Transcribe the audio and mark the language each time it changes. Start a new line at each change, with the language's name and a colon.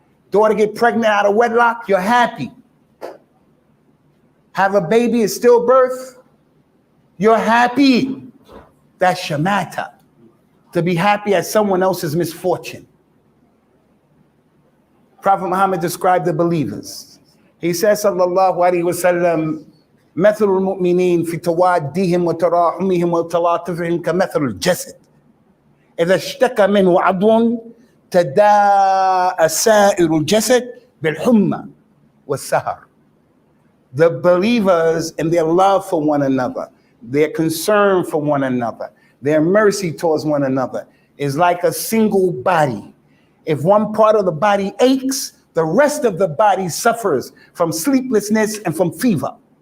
English: Daughter get pregnant out of wedlock, you're happy. Have a baby, it's stillbirth, you're happy. That's shamata. To be happy at someone else's misfortune. Prophet Muhammad described the believers. He says,
Arabic: sallallahu alayhi wa sallam, مثل المؤمنين في توادهم وتراحمهم وتلاطفهم كمثل الجسد إذا اشتكى منه عضو تداعى سائر الجسد بالحمى والسهر.
English: The believers and their love for one another, their concern for one another, their mercy towards one another is like a single body. If one part of the body aches, the rest of the body suffers from sleeplessness and from fever.